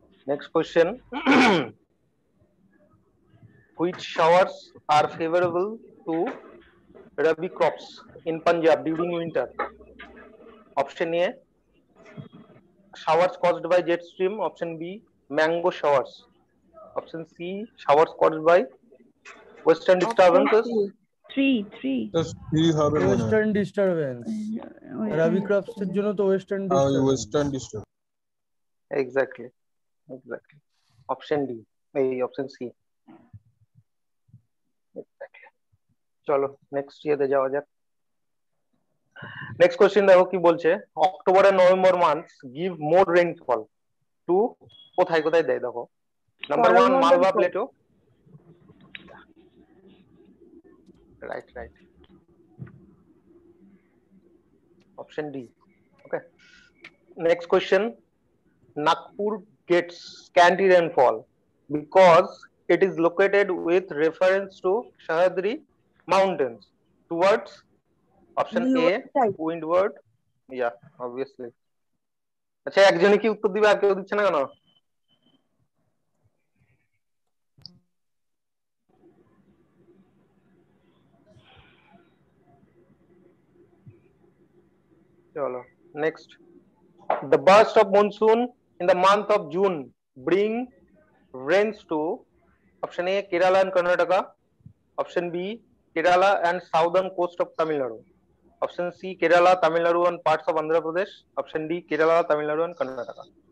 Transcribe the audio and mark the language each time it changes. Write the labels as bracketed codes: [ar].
[en] Next question, which showers are favorable to rabi crops in Punjab during winter? Option A showers caused by jet stream, option B mango showers, option C showers caused by western disturbances. Three [bn] হবে western disturbance. রবি crops এর জন্য তো western disturbance. [en] Exactly. Option D, এই option C. [bn] চলো next ইয়েতে যাওয়া যাক। [en] next question [bn] দেখো কি বলছে, [en] October আর November months give more rainfall to, [bn] কোথায় কোথায় দেয় দেখো। [en] Number 1 Malwa plateau, right. Option D. Okay, next question, Nagpur gets scanty rainfall because it is located with reference to Sahyadri mountains towards option A windward. Yeah, obviously. [bn] আচ্ছা একজনই কি উত্তর দিবে আর কেউ দিচ্ছে না কেন? [en] চলো next, the burst of monsoon in the month of June bring rains to option A Kerala and Karnataka, option B Kerala and southern coast of Tamil Nadu, option C Kerala, Tamil Nadu and parts of Andhra Pradesh, option D Kerala, Tamil Nadu and Karnataka.